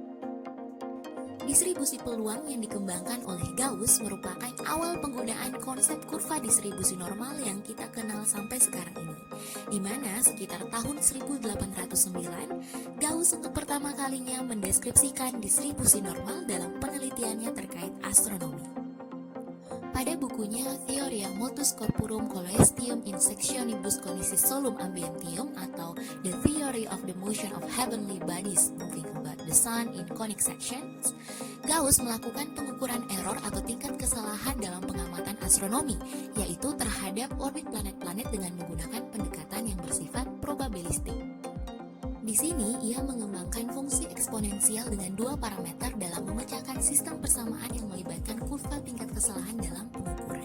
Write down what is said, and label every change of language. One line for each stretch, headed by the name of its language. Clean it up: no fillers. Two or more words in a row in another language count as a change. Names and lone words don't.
Indonesian: Distribusi peluang yang dikembangkan oleh Gauss merupakan awal penggunaan konsep kurva distribusi normal yang kita kenal sampai sekarang ini, di mana sekitar tahun 1809, Gauss untuk pertama kalinya mendeskripsikan distribusi normal dalam penelitiannya terkait astronomi. Pada bukunya Theoria Motus Corporum Coelestium in Sectionibus Conicis Solum Ambientium atau The Theory of the Motion of Heavenly Bodies Moving About the Sun in Conic Sections, Gauss melakukan pengukuran error atau tingkat kesalahan dalam pengamatan astronomi, yaitu terhadap orbit planet-planet dengan menggunakan pendekatan yang bersifat probabilistik. Di sini, ia mengembangkan fungsi eksponensial dengan dua parameter dalam memecahkan sistem persamaan yang melibatkan kurva tingkat kesalahan dalam pengukuran.